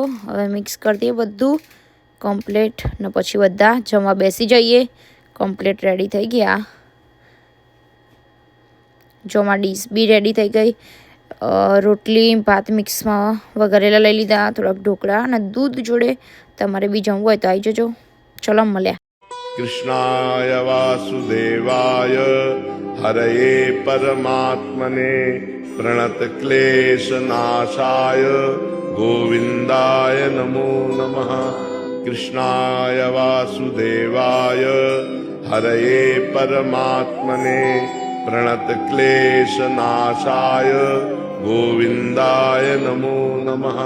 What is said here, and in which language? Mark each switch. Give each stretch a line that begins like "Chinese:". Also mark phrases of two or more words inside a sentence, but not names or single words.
Gujarati: હવે મિક્સ કરી દઈએ બધું કમ્પ્લીટ ને પછી બધા જમવા બેસી જઈએ.
English: complete ready
Gujarati: થઈ ગયા. જો માં ડીશ બી રેડી થઈ ગઈ. રોટલી ભાત મિક્સમાં વઘારેલા લઈ લીધા, થોડાક ઢોકળા અને દૂધ જોડે. તમારે બી જમવું હોય તો આવી જજો. ચલો મળ્યા.
Sanskrit: कृष्णाय वासुदेवाय हरये परमात्मने प्रणतक्लेशनाशाय गोविन्दाय नमो नमः। कृष्णाय वासुदेवाय हरये परमात्मने प्रणतक्लेशनाशाय गोविन्दाय नमो नमः।